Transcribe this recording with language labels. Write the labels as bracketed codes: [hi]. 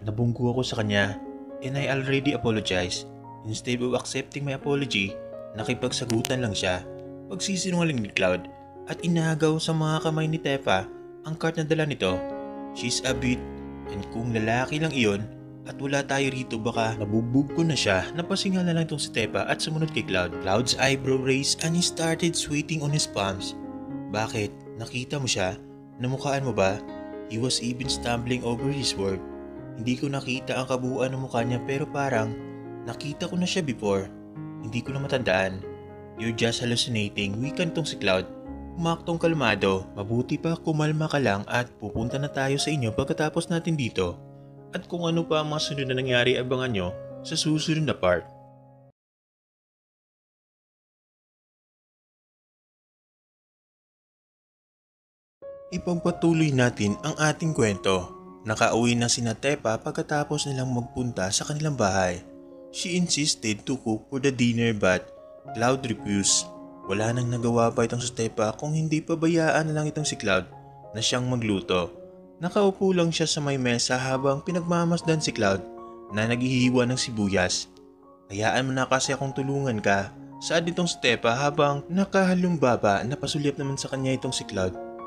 [tl] "Nabunggo ako sa kanya [en] and I already apologized." Instead of accepting my apology, [tl] nakipagsagutan lang siya. pagsisinungaling ni Cloud at inagaw sa mga kamay ni Tepa ang cart na dala nito. [en] She's a bit, [tl] and kung lalaki lang iyon at wala tayo rito baka nabubog ko na siya. Napasingal na lang itong si Tepa at sumunod kay Cloud. [en] Cloud's eyebrow raised and he started sweating on his palms. [tl] Bakit? Nakita mo siya? Namukhaan mo ba? [en] He was even stumbling over his word. [tl] Hindi ko nakita ang kabuuan ng mukha niya pero parang nakita ko na siya before. Hindi ko na matandaan. [en] You're just hallucinating. [tl] Wikan tong si Cloud. Umaktong kalmado. Mabuti pa kumalma ka lang at pupunta na tayo sa inyo pagkatapos natin dito. At kung ano pa ang mga sunod na nangyari abangan nyo sa susunod na part. Ipagpatuloy natin ang ating kwento. Nakauwi na sina Tepa pagkatapos nilang magpunta sa kanilang bahay. [en] She insisted to cook for the dinner but Cloud refused. [tl] Wala nang nagawa pa itong si Tepa kung hindi pabayaan na lang itong si Cloud na siyang magluto. Nakaupo lang siya sa may mesa habang pinagmamasdan si Cloud na naghihiwa ng sibuyas. Hayaan mo na kasi akong tulungan ka. Saad itong si Tepa habang nakahalumbaba na pasulyap naman sa kanya itong si Cloud.